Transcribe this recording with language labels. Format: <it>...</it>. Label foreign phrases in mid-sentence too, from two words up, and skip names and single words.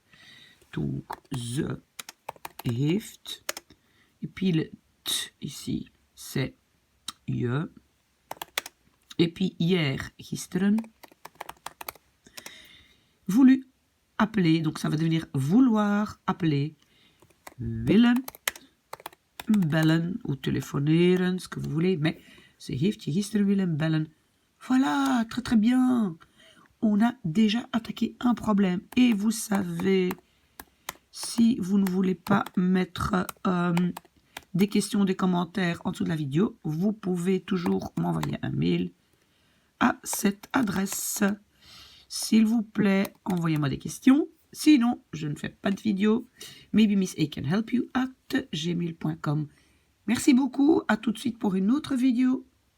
<fr>Donc,</fr> <nl>ze heeft.</nl> <fr>Et puis le t ici, c'est je. Et puis hier, gisteren. Voulu, appeler. Donc ça va devenir vouloir, appeler.</fr> <nl>Willen, bellen</nl> <fr>ou telefoneren, ce que vous voulez.</fr> <nl>Mais ze heeft je gisteren willen bellen.</nl> <fr>Voilà, très très bien. On a déjà attaqué un problème. Et vous savez, si vous ne voulez pas mettre des questions, des commentaires en dessous de la vidéo, vous pouvez toujours m'envoyer un mail à cette adresse. S'il vous plaît, envoyez-moi des questions. Sinon, je ne fais pas de vidéo.</fr> <en>Maybe Miss A can help you at gmail.com.</en> <fr>Merci beaucoup. À tout de suite pour une autre vidéo.</fr>